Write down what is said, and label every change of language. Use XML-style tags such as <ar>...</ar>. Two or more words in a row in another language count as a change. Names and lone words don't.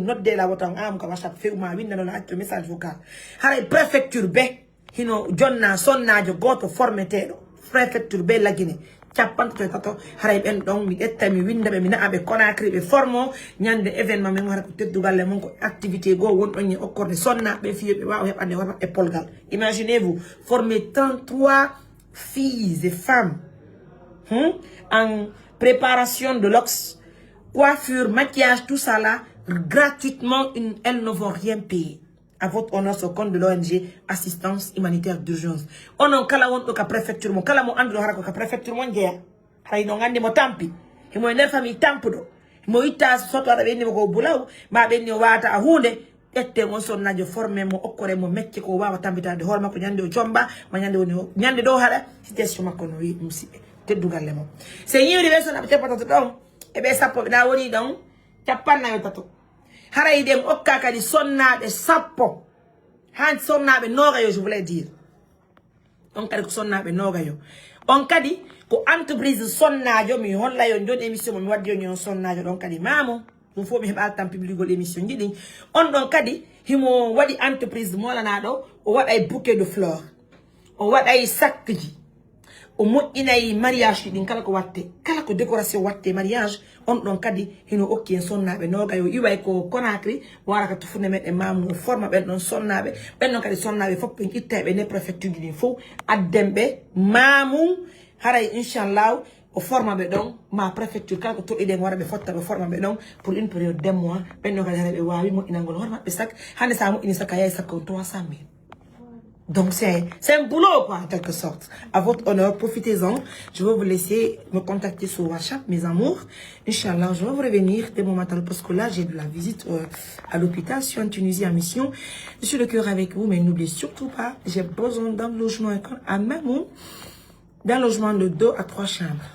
<ff>nodde la wotan am ka whatsapp fewma winna don accio</ff> <fr>message vocal</fr> <ff>haray préfecture be hino jonna sonnajo goto formetedo préfecture be lagine ciapantato e tato haray ben don mi etta mi winda be mi naabe Conakry be formo nyande événement men wara ko teddugalle mon ko activité go won don ni okkorde sonnabe fiyobe waaw hebande wara e polgal</ff> <fr>imaginez-vous former 33 filles et femmes en préparation de l'ox, coiffure, maquillage, tout ça là, gratuitement, elles ne vont rien payer. À votre honneur, ce compte de l'ONG Assistance Humanitaire d'Urgence.</fr> <ff>On a kala won ka préfecture mo kala mo andro harako ka préfecture mo ngeya. Hay no ngandi mo tampi. E mo nder famille tampudo. Mo itta soto ara benni ko bulaw, ma benni wata hunde. Ette mon sonnajo formé mo okkore mo mecce ko wawa tambitade hoore makko nyande o jomba ma nyande woni nyande do hada situation makko no wi musibe teddugalle mo se yiwri be sona be tepatato don e be sappo da woni don tappanna be tato haray dem okka kadi sonnabe sappo han sonnabe nogayo</ff> <fr>je voulais dire</fr> <ff>on kadi ko sonnabe nogayo on kadi ko entreprise sonnajo mi holla yo joni émission mo mi waddi yo nyon sonnajo don kadi mamo</ff> <fr>il faut</fr> <ff>me heɓa tan publigo l'émission jiɗi on ɗon kadi himo waɗi entreprise molanaɗo o waɗay</ff> <fr>bouquet de fleur</fr> <ff>o waɗay sac ji o moƴƴinayi mariage ɗin kala ko watte kala ko décoration watte mariage on ɗon kadi hino okki en sonnaɓe nogayo iway ko Conakry waraka to funde meɗen mamu forma ɓen ɗon sonnaɓe ɓen ɗon kadi sonnaɓe fof ɓen ittaɓe ne préfecture ji ɗin fof addenɓe mamum haray inchallah</ff> <fr>au format donc</fr> <ff>ma préfecture quelque to eden wara be fotta be</ff> <fr>format donc pour une période de mois</fr> <ff>ben no kala be wawi mo inangol horma be sak hande sa mo ini sak ay sak 300 000.</ff> <fr>Donc c'est un boulot quoi en quelque sorte. À votre honneur, profitez-en. Je vais vous laisser me contacter sur WhatsApp, mes amours. Inch'Allah, je vais vous revenir dès mon matin parce que là j'ai de la visite à l'hôpital. Je suis en Tunisie en mission. Je suis de cœur avec vous, mais n'oubliez surtout pas, j'ai besoin d'un logement à même d'un logement de 2 à 3 chambres.</fr>